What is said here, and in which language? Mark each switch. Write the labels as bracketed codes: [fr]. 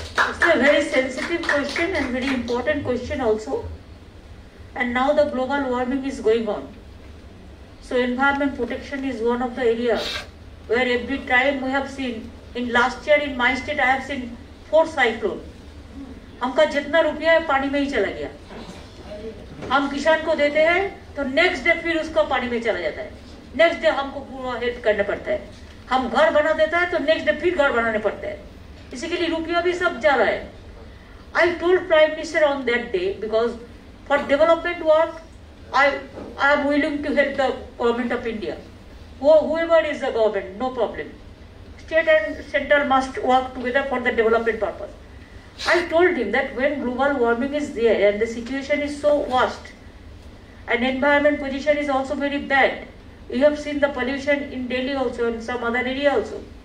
[en] It's a very sensitive question and very important question also. And now the global warming is going on. So environment protection is one of the areas where every time we have seen, in last year in my state I have seen 4 cyclones. [hi] हमका जितना रुपया है पानी में ही चला गया. हम किसान को देते हैं तो नेक्स्ट डे फिर उसका पानी में चला जाता है. नेक्स्ट डे हमको पूरा हेल्प करना पड़ता है. हम घर बना देता है तो नेक्स्ट डे फिर घर बनाने पड़ता है. इसी के लिए रुपया भी सब जा रहा है. [en] I told Prime Minister on that day because for development work I am willing to help the government of India. Whoever is the government, no problem. State and central must work together for the development purpose. I told him that when global warming is there and the situation is so vast and environment position is also very bad, you have seen the pollution in Delhi also and some other area also.